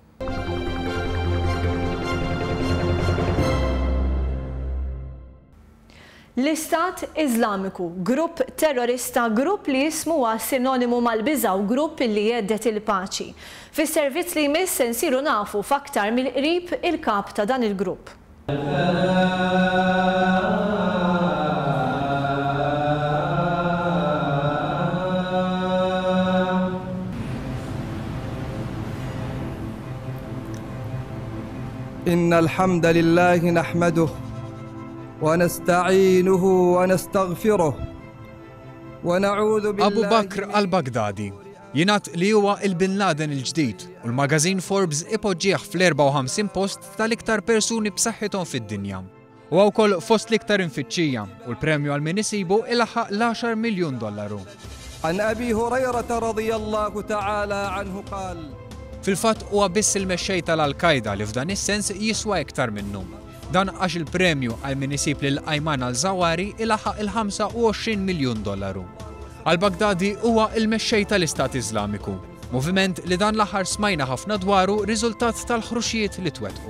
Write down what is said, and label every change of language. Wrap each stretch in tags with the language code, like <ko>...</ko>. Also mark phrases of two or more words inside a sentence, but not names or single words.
<mt>L-Istat Iżlamiku, grupp terrorista, grupp li jismu huwa sinonimu mal-biża' u grupp li jeddet il-paċi. Fis-servizz li jmiss se nsiru nafu f'aktar mill-qrib il-kap ta' dan il-grupp.</mt> <ar>إن الحمد لله نحمده ونستعينه ونستغفره ونعوذ بالله.</ar> <mt>Abu Bakr al-Baghdadi jingħad li huwa il-Bin Laden il-ġdid u l-magażin Forbes ipoġġih fl-54 post tal-iktar persuni b'saħħithom fid-dinja. U wkoll fost l-iktar infittxija u l-premju għal min isibu ilaħħaq l-10 miljun dollaru.</mt> <ar>عن أبي هريرة رضي الله تعالى عنه قال.</ar> <mt>Fil-fatt huwa biss il-mexxej tal-Al-Qaeda li f'dan is-sens jiswa iktar minnu. Dan għax il-premju għal min isib lil Ayman al-Zawahiri ilaħħaq il-25 miljun dollaru. Al-Baghdadi huwa il-mexxej tal-Istat Iżlamiku, moviment li dan l-aħħar smajna ħafna dwaru riżultat tal-ħruxijiet li twettqu.</mt>